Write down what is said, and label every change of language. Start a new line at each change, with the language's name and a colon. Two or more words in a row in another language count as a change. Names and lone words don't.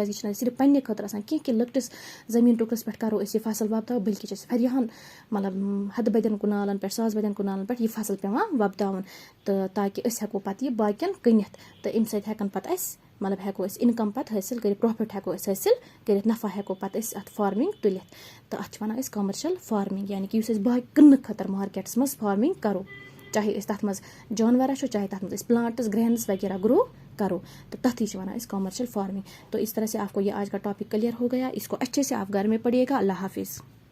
Kashmiri: کیٛازِ یہِ چھِنہٕ اَسہِ صرف پنٛنہِ خٲطرٕ آسان کینٛہہ کہِ لۄکٹِس زٔمیٖن ٹُکرَس پٮ۪ٹھ کَرو أسۍ یہِ فصٕل وۄپداو بٔلکہِ چھِ اَسہِ واریاہَن مطلب ہَتہٕ بٔدٮ۪ن کُنالَن پٮ۪ٹھ ساس بٔدٮ۪ن کُنالَن پٮ۪ٹھ یہِ فصٕل پیٚوان وۄپداوُن تہٕ تاکہِ أسۍ ہٮ۪کو پَتہٕ یہِ باقٕیَن کٕنِتھ تہٕ اَمہِ سۭتۍ ہٮ۪کَن پَتہٕ اَسہِ مطلب ہٮ۪کو أسۍ اِنکَم پَتہٕ حٲصِل کٔرِتھ پرٛافِٹ ہٮ۪کو أسۍ حٲصِل کٔرِتھ نفع ہٮ۪کو پَتہٕ أسۍ اَتھ فارمِنٛگ تُلِتھ تہٕ اَتھ چھِ وَنان أسۍ
English: commercial farming
Kashmiri: یعنی کہِ یُس أسۍ باقٕے کٕننہٕ خٲطرٕ مارکیٹَس منٛز فارمِنٛگ کَرو چاہے أسۍ تَتھ منٛز جانوَر رَچھو چاہے تَتھ منٛز أسۍ
English: plants greens
Kashmiri: وغیرہ گرٛو کرو तो तथी वना इस
English: commercial farming.
Hindi: तो इस तरह से आपको ये आज का टॉपिक क्लियर हो गया। इसको अच्छे से आप घर में पढ़िएगा। अल्लाह हाफिज़।